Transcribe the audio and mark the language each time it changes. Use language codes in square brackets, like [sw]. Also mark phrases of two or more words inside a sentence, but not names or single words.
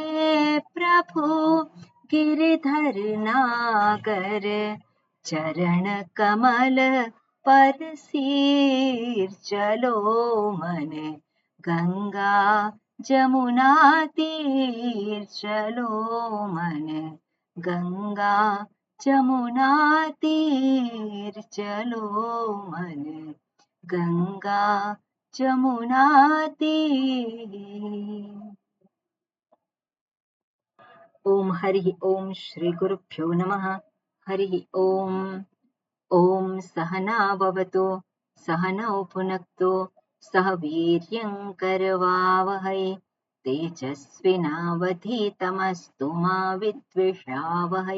[hi] प्रभु गिरधर नागर, चरण कमल पर सीर, चलो मन गंगा जमुना तीर, चलो मन गंगा जमुना तीर, चलो मन गंगा जमुना तीर। [sa] ओम हरि ओम श्री गुरुभ्यो नमः। हरि ओम। ओम सहना भवतु सहनौ भुनक्तु सह वीर्यं करवावहै तेजस्विनावधीतमस्तु मा विद्विषावहै।